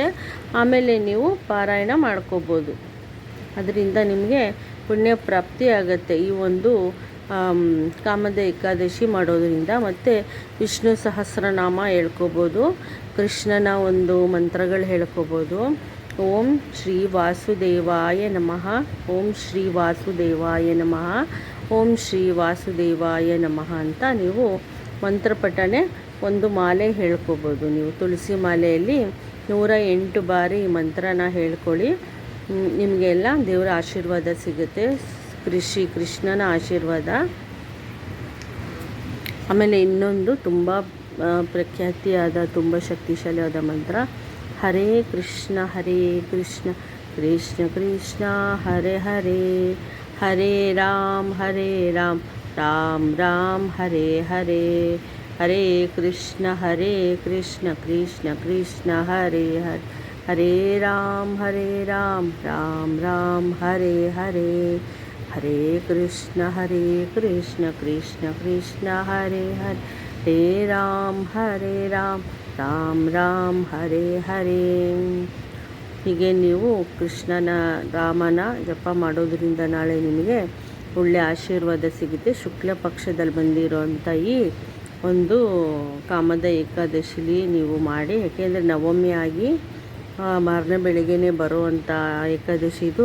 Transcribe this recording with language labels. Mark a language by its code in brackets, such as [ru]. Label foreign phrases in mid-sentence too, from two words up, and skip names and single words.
[kn] ಆಮೇಲೆ ನೀವು ಪಾರಾಯಣ ಮಾಡ್ಕೋಬೋದು. ಅದರಿಂದ ನಿಮಗೆ ಪುಣ್ಯ ಪ್ರಾಪ್ತಿ ಆಗುತ್ತೆ ಈ ಒಂದು ಕಾಮದ ಏಕಾದಶಿ ಮಾಡೋದ್ರಿಂದ. ಮತ್ತು ವಿಷ್ಣು ಸಹಸ್ರನಾಮ ಹೇಳ್ಕೋಬೋದು, ಕೃಷ್ಣನ ಒಂದು ಮಂತ್ರಗಳು ಹೇಳ್ಕೋಬೋದು. [sa] ಓಂ ಶ್ರೀ ವಾಸುದೇವಾಯ ನಮಃ, ಓಂ ಶ್ರೀ ವಾಸುದೇವಾಯ ನಮಃ, ಓಂ ಶ್ರೀ ವಾಸುದೇವಾಯ ನಮಃ [kn] ಅಂತ ನೀವು ಮಂತ್ರಪಠನೆ ಒಂದು ಮಾಲೆ ಹೇಳ್ಕೋಬೋದು. ನೀವು ತುಳಸಿ ಮಾಲೆಯಲ್ಲಿ 108 ಬಾರಿ ಈ ಮಂತ್ರನ ಹೇಳ್ಕೊಳ್ಳಿ. ನಿಮಗೆಲ್ಲ ದೇವರ ಆಶೀರ್ವಾದ ಸಿಗುತ್ತೆ, ಕೃಷ್ಣನ ಆಶೀರ್ವಾದ. ಆಮೇಲೆ ಇನ್ನೊಂದು ತುಂಬ ಪ್ರಖ್ಯಾತಿಯಾದ, ತುಂಬ ಶಕ್ತಿಶಾಲಿಯಾದ ಮಂತ್ರ, [sa] ಹರೇ ಕೃಷ್ಣ ಕೃಷ್ಣ ಕೃಷ್ಣ ಹರೇ ಹರೇ, ಹರೇ ರಾಮ್ ರಾಮ್ ರಾಮ್ ಹರೇ ಹರೇ, ಹರೇ ಕೃಷ್ಣ ಕೃಷ್ಣ ಕೃಷ್ಣ ಹರೇ ಹರೇ, ಹರೇ ರಾಮ್ ರಾಮ್ ರಾಮ್ ಹರೇ ಹರೇ, ಹರೇ ಕೃಷ್ಣ ಕೃಷ್ಣ ಕೃಷ್ಣ ಹರೇ ಹರೇ, ಹರೇ ರಾಮ್ ರಾಮ್ ಹರೇ ಹರೇ. [kn] ಹೀಗೆ ನೀವು ಕೃಷ್ಣನ ರಾಮನ ಜಪ ಮಾಡೋದ್ರಿಂದ ನಾಳೆ ನಿಮಗೆ ಒಳ್ಳೆಯ ಆಶೀರ್ವಾದ ಸಿಗುತ್ತೆ. ಶುಕ್ಲ ಪಕ್ಷದಲ್ಲಿ ಬಂದಿರೋಂಥ ಈ ಒಂದು ಕಾಮದ ಏಕಾದಶಿಲಿ ನೀವು ಮಾಡಿ. ಯಾಕೆಂದರೆ ನವಮಿ ಆಗಿ ಮಾರನೇ ಬೆಳಿಗ್ಗೆನೇ ಬರುವಂಥ ಏಕಾದಶಿ ಇದು.